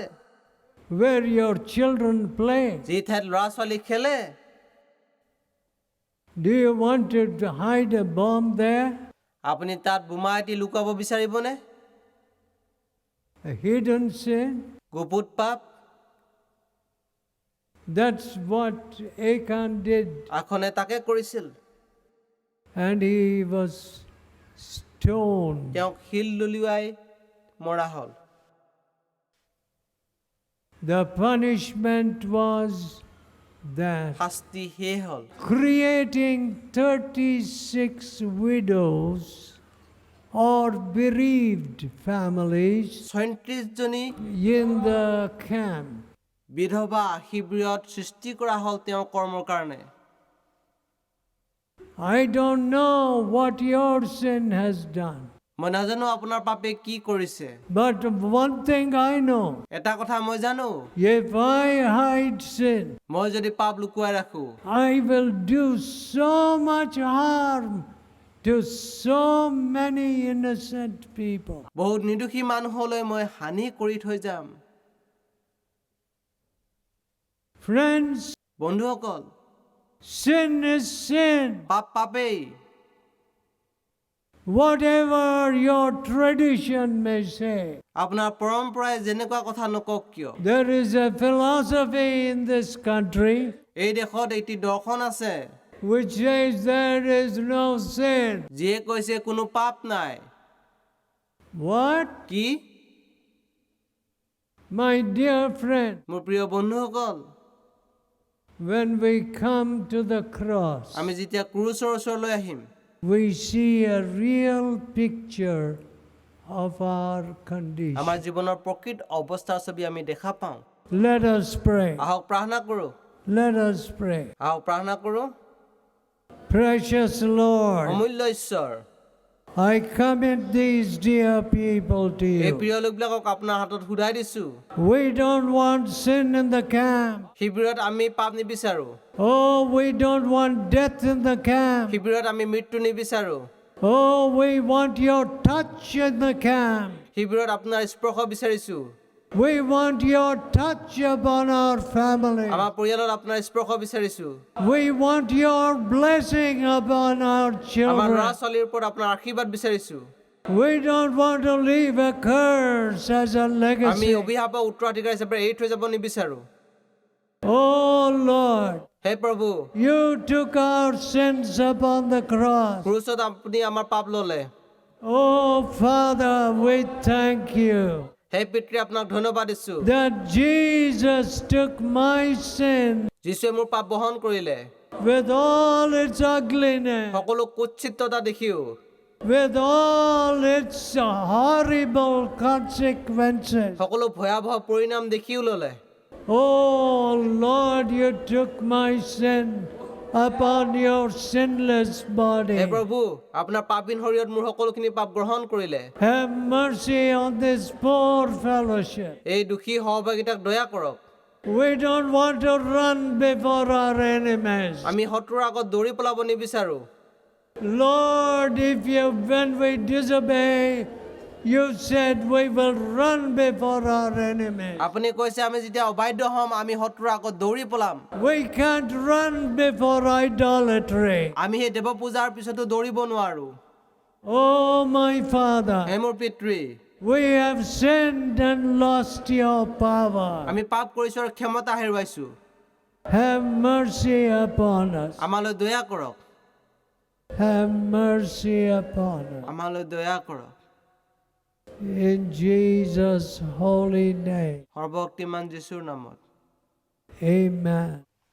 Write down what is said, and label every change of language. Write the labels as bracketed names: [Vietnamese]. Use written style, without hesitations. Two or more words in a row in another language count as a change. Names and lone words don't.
[English] where your children play. [Assamese] যি ঠাইত ল'ৰা ছোৱালী খেলে [English] Do you want to hide a bomb there? [Assamese] আপুনি তাত বোমা এটি লুকাব বিচাৰিবনে [English] A hidden sin? [Assamese] গুপুত পাপ [English] That's what Achan did. [Assamese] আখনে তাকে কৰিছিল [English] And he was stoned. [Assamese] তেওঁক শিল দলিয়াই মৰা হ'ল [English] The punishment was that, [Assamese] শাস্তি সেই হ'ল [English] creating 36 widows or bereaved families [Assamese] 36 জনী [English] in the camp. [Assamese] বিধৱা শিবিৰত সৃষ্টি কৰা হ'ল তেওঁ কৰ্মৰ কাৰণে [English] I don't know what your sin has done, [Assamese] মই নাজানো আপোনাৰ পাপে কি কৰিছে [English] but one thing I know, [Assamese] এটা কথা মই জানো [English] if I hide sin, [Assamese] মই যদি পাপ লুকুৱাই ৰাখো [English] I will do so much harm to so many innocent people. [Assamese] বহুত নিৰ্দোষী মানুহলৈ মই হানি কৰি থৈ যাম [English] Friends, [Assamese] বন্ধুসকল [English] sin is sin. [Assamese] পাপ পাপেই [English] Whatever your tradition may say, [Assamese] আপোনাৰ পৰম্পৰাই যেনেকুৱা কথা নকওক কিয় [English] there is a philosophy in this country [Assamese] এই দেশত এটি দৰ্শন আছে [English] which says there is no sin. [Assamese] যিয়ে কৈছে কোনো পাপ নাই [English] What? [Assamese] কি [English] My dear friend, [Assamese] মোৰ প্ৰিয় বন্ধুসকল [English] when we come to the cross, [Assamese] আমি যেতিয়া ক্ৰুচৰ ওচৰলৈ আহিম [English] we see a real picture of our condition. [Assamese] আমাৰ জীৱনৰ প্ৰকৃত অৱস্থাৰ ছবি আমি দেখা পাওঁ [English] Let us pray. [Assamese] আহক প্ৰাৰ্থনা কৰোঁ [English] Let us pray. [Assamese] আহক প্ৰাৰ্থনা কৰোঁ [English] Precious Lord, [Assamese] অমূল্য ঈশ্বৰ [English] I commit these dear people to [Assamese] এই [English] you. [Assamese] প্ৰিয় লোকবিলাকক আপোনাৰ হাতত সুধাই দিছোঁ [English] We don't want sin in the camp. [Assamese] শিবিৰত আমি পাপ নিবিচাৰোঁ [English] Oh, we don't want death in the camp. [Assamese] শিবিৰত আমি মৃত্যু নিবিচাৰোঁ [English] Oh, we want your touch in the camp. [Assamese] শিবিৰত আপোনাৰ স্পৰ্শ বিচাৰিছোঁ [English] We want your touch upon our family. [Assamese] আমাৰ পৰিয়ালত আপোনাৰ স্পৰ্শ বিচাৰিছোঁ [English] We want your blessing upon our [Assamese] আমাৰ ল'ৰা [English] children. [Assamese] ছোৱালীৰ ওপৰত আপোনাৰ আশীৰ্বাদ বিচাৰিছোঁ [English] We don't want to leave a curse as a [Assamese] আমি [English] legacy. [Assamese] অভিশাপৰ উত্তৰাধিকাৰী হিচাপে এৰি থৈ যাব নিবিচাৰোঁ [English] Oh, Lord, [Assamese] হে প্ৰভু [English] you took our sins upon the cross. [Assamese] ক্ৰুচত আপুনি আমাৰ পাপ ল'লে [English] Oh, Father, we thank you [Assamese] হে পিতৃ আপোনাক ধন্যবাদ দিছোঁ [English] that Jesus took my sin [Assamese] যীশুৱে মোৰ পাপ বহন কৰিলে [English] with all its ugliness, [Assamese] সকলো কুৎসিততা দেখিও [English] with all its horrible consequences. [Assamese] সকলো ভয়াৱহ পৰিণাম দেখিও ল'লে [English] Oh, Lord, you took my sin upon your sinless [Assamese] হে [English] body. [Assamese] প্ৰভু আপোনাৰ পাপহীন শৰীৰত মোৰ সকলোখিনি পাপ গ্ৰহণ কৰিলে [English] Have mercy on this poor fellowship. [Assamese] এই দুখী সহভাগিতাক দয়া কৰক [English] We don't want to run before our enemies. [Assamese] আমি শত্ৰুৰ আগত দৌৰি পলাব নিবিচাৰোঁ [English] Lord, when we disobey You said we will run before our enemies. [Assamese] আপুনি কৈছে আমি যেতিয়া অবাধ্য হ'ম আমি শত্ৰুৰ আগত দৌৰি পলাম [English] We can't run before idolatry. [Assamese] আমি সেই দেৱ পূজাৰ পিছতো দৌৰিব নোৱাৰো [English] Oh, my Father, [Assamese] হে মোৰ পিতৃ [English] we have sinned and lost your power. [Assamese] আমি পাপ কৰিছো আৰু ক্ষমতা হেৰুৱাইছো [English] Have mercy upon us. [Assamese] আমালৈ দয়া কৰক [English] Have mercy upon us. [Assamese] আমালৈ দয়া কৰক [English] In Jesus' holy name. [Assamese] সৰ্বশক্তিমান যীশুৰ নামত [English] Amen.